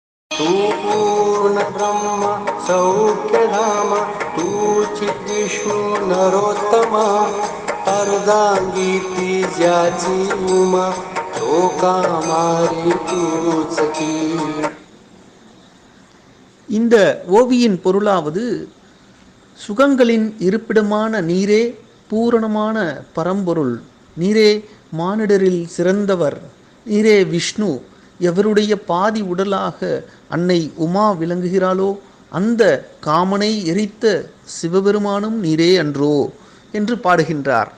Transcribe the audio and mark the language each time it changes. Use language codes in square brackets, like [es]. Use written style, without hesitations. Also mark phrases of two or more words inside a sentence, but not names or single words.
[mr] तू पूर्ण ब्रह्म सौख्यधाम तू चित विष्णू नरोत्तमा अर्धांगीती ज्याची उमा तो कामारी तूच की. [ta] இந்த ஓவியின் பொருளாவது, சுகங்களின் இருப்பிடமான நீரே பூரணமான பரம்பொருள், நீரே மானிடரில் சிறந்தவர், நீரே விஷ்ணு, எவருடைய பாதி உடலாக அன்னை உமா விளங்குகிறாளோ அந்த காமனை எரித்த சிவபெருமானும் நீரே அன்றோ என்று பாடுகின்றார்.